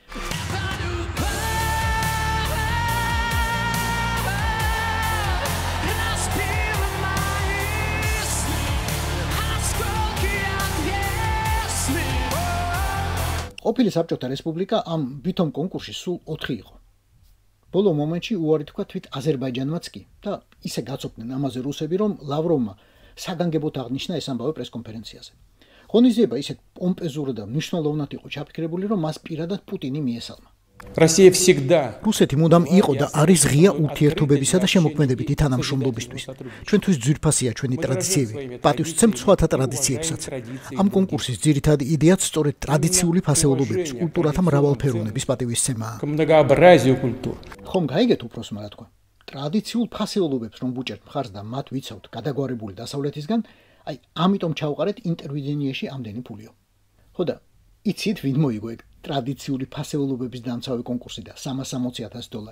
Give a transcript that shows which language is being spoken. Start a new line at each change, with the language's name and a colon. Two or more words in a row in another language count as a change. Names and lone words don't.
Georgian: ყოფილი საბჭოთა რესპუბლიკა ამ ვითომ კონკურსში სულ 4 იყო. ბოლო მომენტში უარი თქვა თვით აზერბაიჯანმაც კი და ისე გაწოფდნენ ამაზე რუსები, რომ ლავროვმა საგანგებოდ აღნიშნა ეს ამბავი პრესკონფერენციაზე. ღონისძიება ისეთ პომპეზურად და მნიშვნელოვნად იყო ჩაფიქრებული, რომ მას პირადად პუტინი მიესალმა.
Russian: Россия всегда
Georgian: რუსეთი მუდამ იყო და არის ღია ურთიერთობებისა და შემოქმედებითი თანამშრომლობისთვის. ჩვენთვის ძვირფასია ჩვენი ტრადიციები, პატივს ვცემთ სხვათა ტრადიციებსაც. ამ კონკურსის ძირითადი იდეაც სწორედ ტრადიციული ფასეულობების, კულტურათა მრავალფეროვნების პატივისცემაა.
Russian: многообразию культур.
Georgian: ხომ გაიგეთ უпроსმა რა თქვა? ტრადიციულ ფასეულობებს რომ ვუჭერთ მხარს და მათ ვიცავთ გადაგვარებული დასავლეთისგან, აი ამიტომ ჩავყარეთ ინტერვიდენიაში ამდენი ფულიო. ხო და იცით ვინ მოიგო ეგ ტრადიციული ფასეულობების დამცავი კონკურსი და $360,000.